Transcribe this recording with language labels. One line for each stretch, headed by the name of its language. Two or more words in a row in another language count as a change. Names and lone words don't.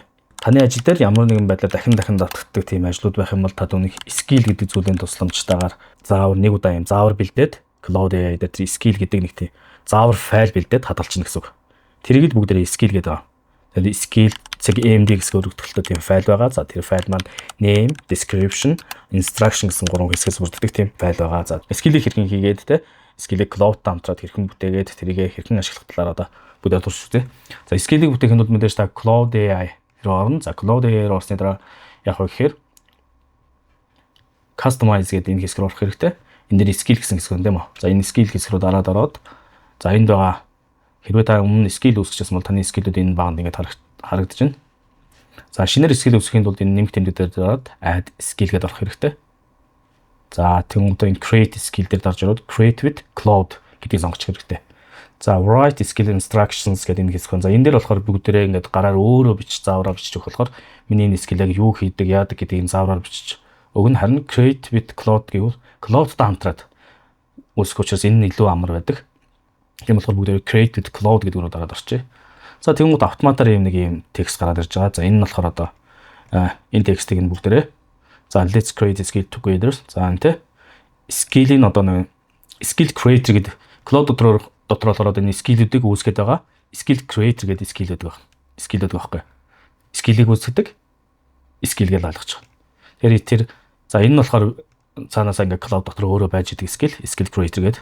Mongolian: Таны ажил дээр ямар нэгэн байдлаар дахин давтагддаг тийм ажлууд байх юм бол та түүнийг skill гэдэг зүйлийн тусламжтайгаар заавар нэг удаа юм заавар бэлдээд Cloud AI дээр skill гэдэг нэг тийм заавар файл бэлдээд хадгалчихна гэсэн үг. Тэрийг л бүгдээрээ skill гэдэг аа. Тэгэхээр skill CMD гэсэн өргөдөлтөй тийм файл байгаа. За тэр файл маань
English: name, description, instruction
Mongolian: гэсэн гурван хэсгээс бүрддэг тийм файл байгаа. За skill-ийг хэрхэн хийгээд те skill-ийг Cloud-тай хамтраад хэрхэн бүтээгээд тэрийг хэрхэн ашиглах талаар одоо бүдэ турш үзье. За skill-ийг бүтээхэд бол мэдээж та Cloud AI руу орно. За Cloud AI руу орсны дараа яг гэхээр customize гэдэг энэ хэсэг рүү орох хэрэгтэй. Энэ дээр skill гэсэн хэсэг үндэм үү. За энэ skill хэсэг рүү дараад ороод за энд байгаа хэрвээ та өмнө skill үүсгэжсэн бол таны skill-үүд энэ багт ингээд харагдаж байна. За шинээр skill үүсгэхийн тулд энэ нэмэлт тэмдэг дээр дараад
English: add skill
Mongolian: гэдээ орох хэрэгтэй. За тэгвэл энэ
English: create skill
Mongolian: дээр дарж ороод
English: create with Cloud
Mongolian: гэдгийг сонгочих хэрэгтэй. За
English: write skill instructions
Mongolian: гэдэг энэ хэсэг. За энэ дээр болохоор бүгдээрээ ингээд гараар өөрөө бичиж заавраар бичиж өгөх болохоор миний энэ skill-ийг юу хийдэг, яадаг гэдгийг заавраар бичиж өгнө. Харин
English: create with Cloud
Mongolian: гэвэл Cloud-тай хамтраад үүсгэх учраас энэ нь илүү амар байдаг. Тийм болохоор бүгдээрээ
English: create with Cloud
Mongolian: гэдэг рүү дараад орчих. За тэгвэл автоматар нэг юм текст гараад ирж байгаа. За энэ нь болохоор одоо энэ текстийг нь бүгдээрээ за
English: let's create a skill together.
Mongolian: За энэ skill-ийн одоо нэг
English: skill creator
Mongolian: гэдэг Cloud дотор болохоор энэ skill-үүдийг үүсгэж байгаа.
English: Skill creator
Mongolian: гэдэг skill-үүд байна. Skill-үүд байхгүй. Skill-ийг үүсгэдэг skill гэж ойлгож байгаа. Тэгэхээр тэр за энэ нь болохоор цаанаасаа ингээ Cloud дотор өөрөө байж идэг
English: skill creator
Mongolian: гэдэг.